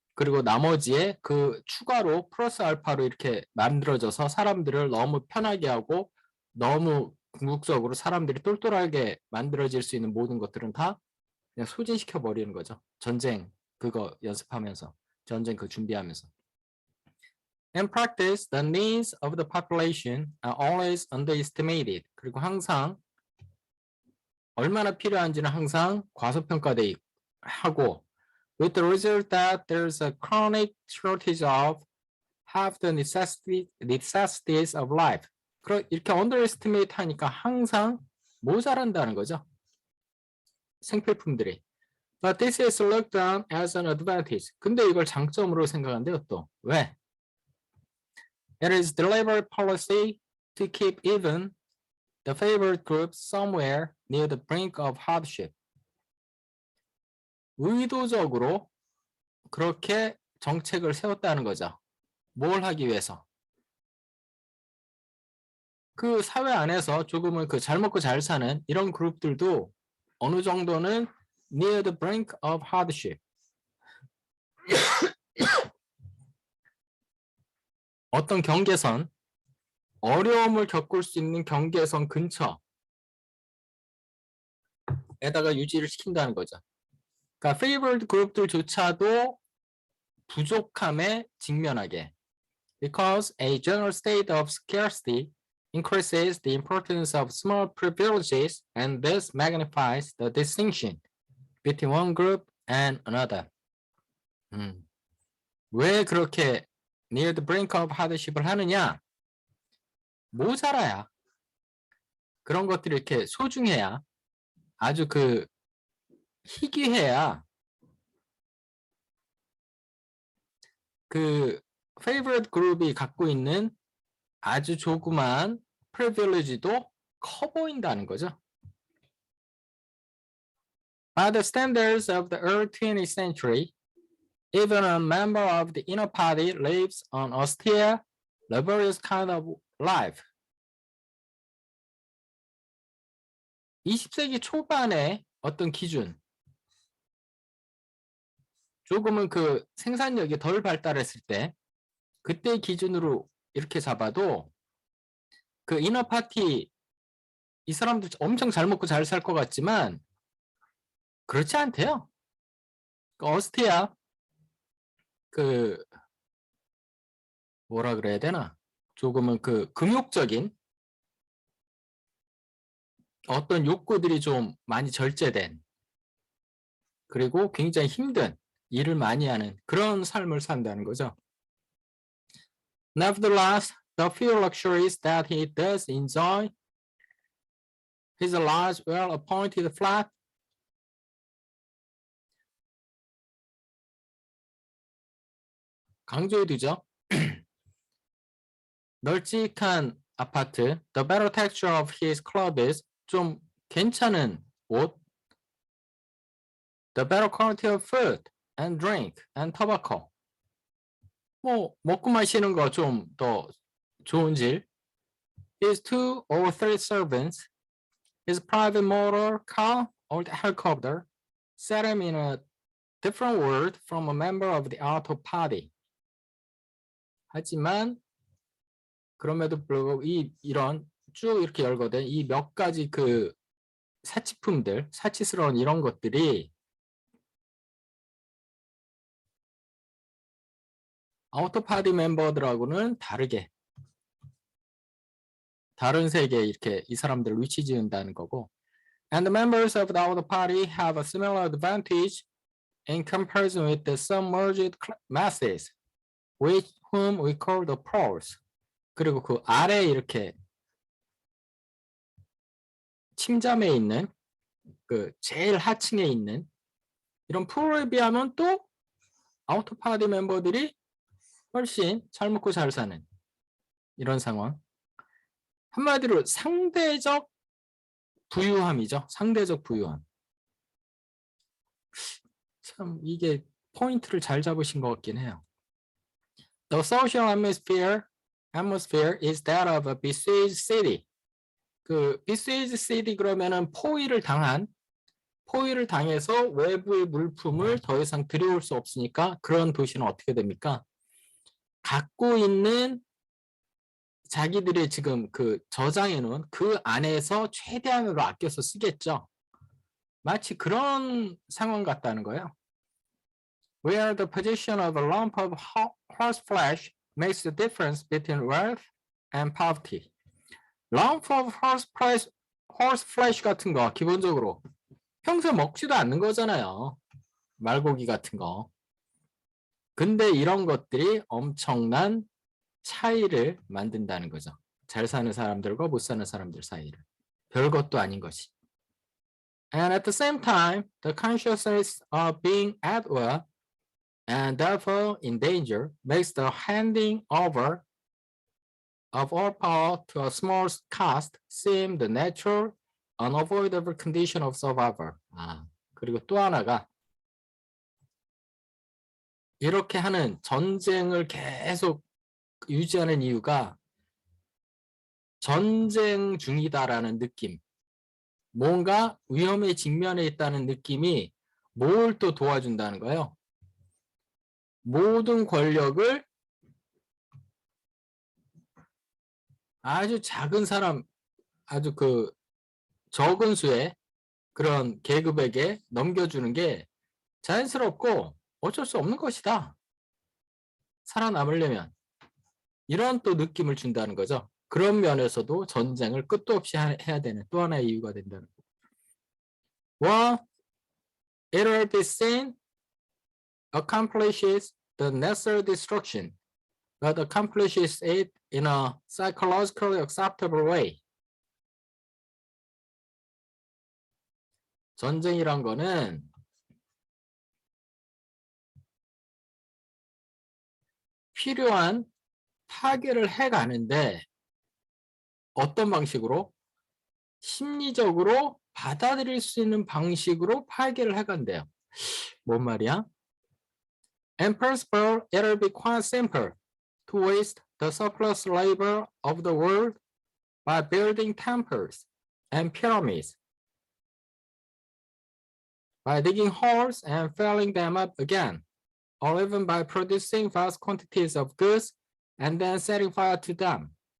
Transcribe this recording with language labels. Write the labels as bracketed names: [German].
[Korean] 그리고 나머지에 그 추가로 플러스 알파로 이렇게 만들어져서 사람들을 너무 편하게 하고 너무 궁극적으로 사람들이 똘똘하게 만들어질 수 있는 모든 것들은 다 그냥 소진시켜 버리는 거죠. 전쟁 그거 연습하면서 전쟁 그 준비하면서. [English] In practice, the needs of the population are always underestimated. [Korean] 그리고 항상 얼마나 필요한지는 항상 과소평가돼 하고 [English] with the result that there's a chronic shortage of half the necessities of life. [Korean] 이렇게 underestimate 하니까 항상 모자란다는 거죠. 생필품들이. [English] But this is looked on as an advantage. [Korean] 근데 이걸 장점으로 생각한대요 또. 왜? [English] It is deliberate policy to keep even the favored groups somewhere near the brink of hardship. [Korean] 의도적으로 그렇게 정책을 세웠다는 거죠. 뭘 하기 위해서? 그 사회 안에서 조금은 그 잘 먹고 잘 사는 이런 그룹들도 어느 정도는 [English] near the brink of hardship. [Korean] 어떤 경계선, 어려움을 겪을 수 있는 경계선 근처에다가 유지를 시킨다는 거죠. 그러니까 favored 그룹들조차도 부족함에 직면하게. [English] Because a general state of scarcity increases the importance of small privileges and thus magnifies the distinction between one group and another. [Korean] 왜 그렇게 [English] near the brink of hardship [Korean] 을 하느냐? 모자라야. 그런 것들이 이렇게 소중해야 아주 그 희귀해야 그 favorite 그룹이 갖고 있는 아주 조그만 privilege도 커 보인다는 거죠. [English] By the standards of the early 20th century, even a member of the inner party lives an austere, laborious kind of life. [Korean] 20세기 초반의 어떤 기준, 조금은 그 생산력이 덜 발달했을 때, 그때 기준으로 이렇게 잡아도 그 이너 파티 이 사람들 엄청 잘 먹고 잘 살 것 같지만 그렇지 않대요. 그 어스티아 그 뭐라 그래야 되나? 조금은 그 금욕적인 어떤 욕구들이 좀 많이 절제된 그리고 굉장히 힘든 일을 많이 하는 그런 삶을 산다는 거죠. [English] Nevertheless, the few luxuries that he does enjoy, his large, well-appointed flat, [Korean] 강조해두죠. 널찍한 아파트, [English] the better texture of his clothes, [Korean] 좀 괜찮은 옷, [English] the better quality of food and drink and tobacco. [Korean] 뭐 먹고 마시는 거 좀 더 좋은 질. [English] His 2 or 3 servants, his private motor car or helicopter, set him in a different world from a member of the auto party. [Korean] 하지만 그럼에도 불구하고 이런 쭉 이렇게 열거된 이 몇 가지 그 사치품들, 사치스러운 이런 것들이 아우터 파티 멤버들하고는 다르게 다른 세계에 이렇게 이 사람들을 위치 지은다는 거고 [English] and the members of the auto party have a similar advantage in comparison with the submerged masses whom we call the pros. [Korean] 그리고 그 아래 이렇게 침잠에 있는 그 제일 하층에 있는 이런 프로에 비하면 또 아우터 파티 멤버들이 훨씬 잘 먹고 잘 사는 이런 상황. 한마디로 상대적 부유함이죠. 상대적 부유함. 참 이게 포인트를 잘 잡으신 것 같긴 해요. [English] The social atmosphere is that of a besieged city. [Korean] 그 besieged city 그러면은 포위를 당해서 외부의 물품을 더 이상 들여올 수 없으니까 그런 도시는 어떻게 됩니까? 갖고 있는 자기들이 지금 그 저장해 놓은 그 안에서 최대한으로 아껴서 쓰겠죠. 마치 그런 상황 같다는 거예요. [English] Where the position of a lump of horse flesh makes the difference between wealth and poverty. lump of horse flesh [Korean] 같은 거 기본적으로 평소에 먹지도 않는 거잖아요. 말고기 같은 거. 근데 이런 것들이 엄청난 차이를 만든다는 거죠. 잘 사는 사람들과 못 사는 사람들 사이를. 별것도 아닌 것이. [English] And at the same time, the consciousness of being at war and therefore in danger makes the handing over of all power to a small caste seem the natural, unavoidable condition of survival. [Korean] 그리고 또 하나가 이렇게 하는 전쟁을 계속 유지하는 이유가 전쟁 중이다라는 느낌, 뭔가 위험에 직면해 있다는 느낌이 뭘 또 도와준다는 거예요. 모든 권력을 아주 작은 사람, 아주 그 적은 수의 그런 계급에게 넘겨주는 게 자연스럽고 어쩔 수 없는 것이다. 살아남으려면. 이런 또 느낌을 준다는 거죠. 그런 면에서도 전쟁을 끝도 없이 해야 되는 또 하나의 이유가 된다는 거. [English] Well, it will be seen accomplishes the necessary destruction, but accomplishes it in a psychologically acceptable way. [Korean] 전쟁이란 거는 필요한 파괴를 해가는데 어떤 방식으로? 심리적으로 받아들일 수 있는 방식으로 파괴를 해간대요. 뭔 말이야? [English] In principle, it will be quite simple to waste the surplus labor of the world by building temples and pyramids, by digging holes and filling them up again, or even by producing vast quantities of goods and then setting fire to them.